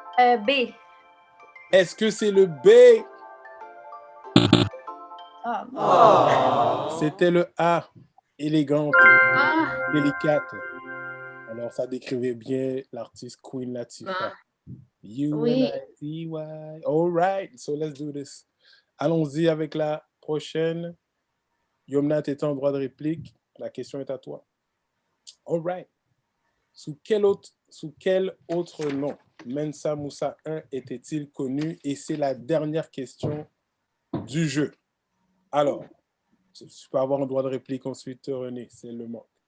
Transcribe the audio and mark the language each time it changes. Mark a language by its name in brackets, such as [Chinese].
[French] B. Est-ce que c'est le B? C'était le A, élégante, délicate. Alors, ça décrivait bien l'artiste Queen Latifah. U-N-I-T-Y. [English] All right, so let's do this. [French] Allons-y avec la prochaine. Yomna, tu es en droit de réplique. La question est à toi. [English] All right. [French] Sous quel autre nom Mensa Moussa 1 était-il connu? Et c'est la dernière question du jeu. Alors, tu peux avoir un droit de réplique ensuite, René, c'est le manque.